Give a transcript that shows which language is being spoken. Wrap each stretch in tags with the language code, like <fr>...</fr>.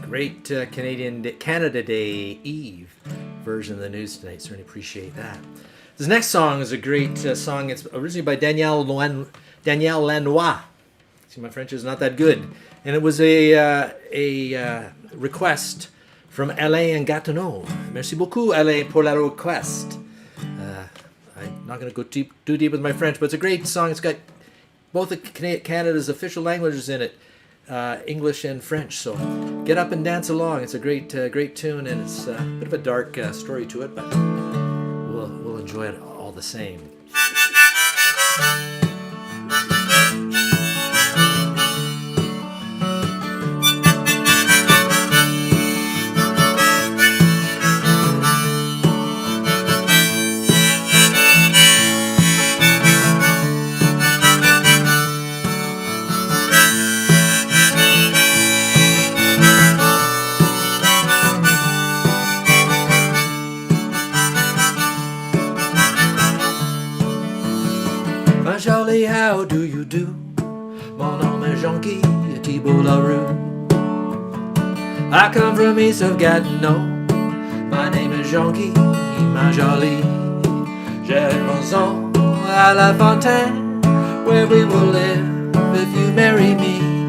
<en>Great Canada Day Eve version of the news tonight. Certainly appreciate that. This next song is a great song. It's originally by Danielle Lanois. See, my French is not that good. And it was a request from Alain and Gatineau.</en> <fr>Merci beaucoup, Alain, pour la request.</fr> <en>I'm not going to go too deep with my French, but it's a great song. It's got both of Canada's official languages in it, English and French. So get up and dance along. It's a great tune, and it's a bit of a dark story to it, but we'll enjoy it all the same. Charlie, how do you do?</en> <fr>Mon nom est Jean-Guy Thibault Larue.</fr> <en>I come from east of Gatineau. My name is Jean-Guy, my jolie.</en> <fr>J'ai une maison à la fontaine,</fr> <en>where we will live if you marry me.</en>